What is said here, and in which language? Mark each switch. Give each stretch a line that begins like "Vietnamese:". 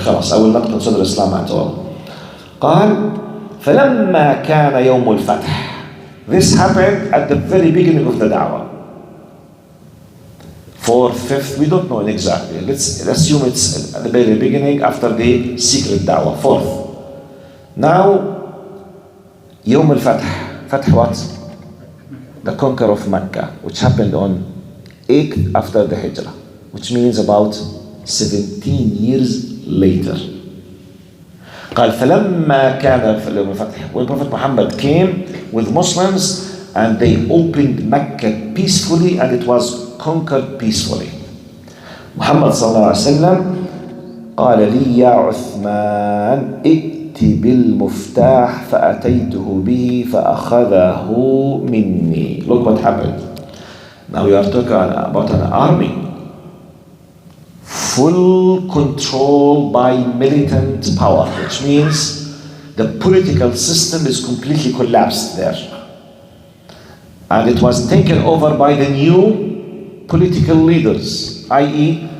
English: خلاص, I will not consider Islam at all.
Arabic: قال فلما كان يوم الفتح.
English: This happened at the very beginning of the da'wah. 4th, 5th, we don't know exactly. Let's assume it's at the very beginning after the secret da'wah. 4th. Now,
Arabic: يوم الفتح.
English: Fath what? The conquer of Mecca, which happened on 8th after the Hijrah, which means about 17 years later.
Arabic: قال فلما كان في يوم الفتح,
English: when Prophet Muhammad came with Muslims and they opened Mecca peacefully and it was conquered peacefully.
Arabic: Muhammad sallallahu alaihi wasallam قال لي يا عثمان ائت بالمفتاح فأتيته به فأخذه مني.
English: Look what happened. Now we are talking about an army. Full control by militant power, which means the political system is completely collapsed there. And it was taken over by the new political leaders, i.e.